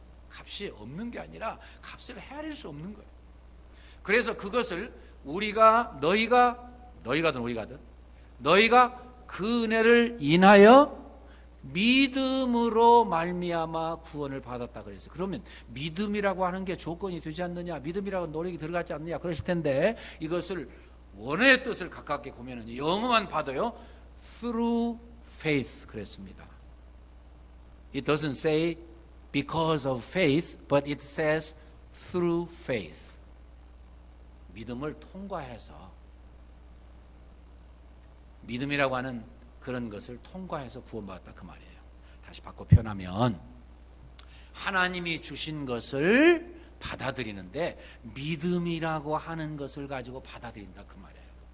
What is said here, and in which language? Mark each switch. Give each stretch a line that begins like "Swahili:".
Korean: 값이 없는 게 아니라 값을 헤아릴 수 없는 거예요. 그래서 그것을 너희가든 우리가든 너희가 그 은혜를 인하여 믿음으로 말미암아 구원을 받았다 그랬어요. 그러면 믿음이라고 하는 게 조건이 되지 않느냐, 믿음이라고 노력이 들어가지 않느냐 그러실 텐데, 이것을 원어의 뜻을 가깝게 보면은 영어만 봐도요,
English: through faith
Korean: 그랬습니다.
English: It doesn't say because of faith, but it says through faith.
Korean: 믿음을 통과해서, 믿음이라고 하는 그런 것을 통과해서 구원받았다, 그 말이에요. 다시 바꿔 표현하면 하나님이 주신 것을 받아들이는데 믿음이라고 하는 것을 가지고 받아들인다, 그 말이에요.